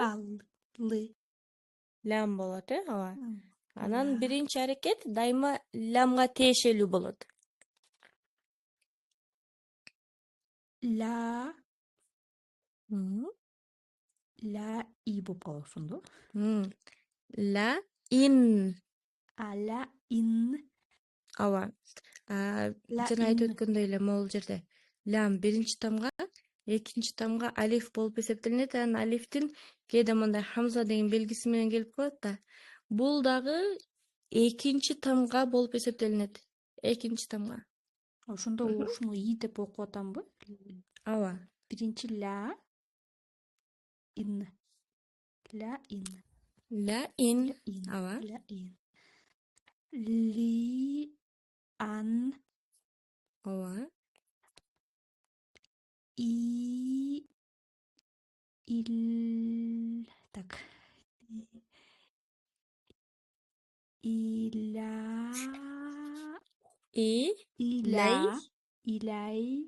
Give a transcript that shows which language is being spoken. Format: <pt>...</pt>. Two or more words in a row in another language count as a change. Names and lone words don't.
<ky>Лы. лям болот, ооба. Анан</ky> <ar>Ла.</ar> <ky>биринчи аракет дайыма лямга тиешелүү болот.</ky> <ar>Ла.</ar> <ky>Ла и болуп калат ошондо.</ky> <ar>لا إن. لا إن.</ar> <ky>Ооба. Жана айтып өткөндөй эле могул жерде лям биринчи тамга, экинчи тамга алиф болуп эсептелинет. Анан алифтин кээде мындай хамза деген белгиси менен келип калат да. Бул дагы экинчи тамга болуп эсептелинет. Экинчи тамга. Ошондо ушуну и деп окуп атамбы? Ооба. Биринчи</ky> <ar>لا إن. لا إن. لا إن. Ооба. لا إن. لي أن.</ar> <ky>Ооба. Так.</ky> <ar>Илай.</ar>